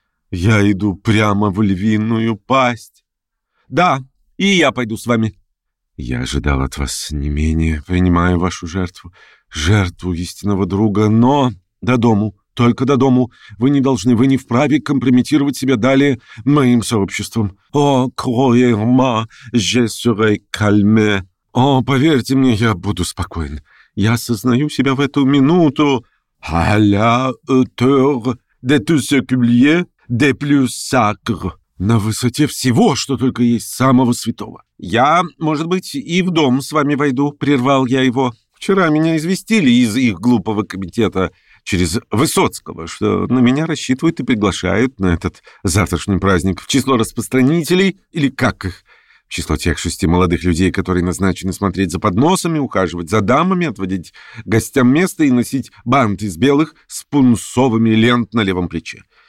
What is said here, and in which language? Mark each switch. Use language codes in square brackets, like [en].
[ru] Я иду прямо в львиную пасть». «Да, и я пойду с вами». «Я ожидал от вас не менее. Принимаю вашу жертву, жертву истинного друга, но до дому, только до дому. Вы не должны, вы не вправе компрометировать себя далее моим сообществом». [fr] «О, кроерма, je serai calme». [ru] «О, поверьте мне, я буду спокоен. Я осознаю себя в эту минуту». [fr] «À la hauteur de tout ce qu'il y a de plus sacre». [ru] «На высоте всего, что только есть самого святого». «Я, может быть, и в дом с вами войду», — прервал я его. «Вчера меня известили из их глупого комитета через Высоцкого, что на меня рассчитывают и приглашают на этот завтрашний праздник в число распространителей, или как их, в число тех 6 молодых людей, которые назначены смотреть за подносами, ухаживать за дамами, отводить гостям место и носить бант из белых с пунцовыми лент на левом плече.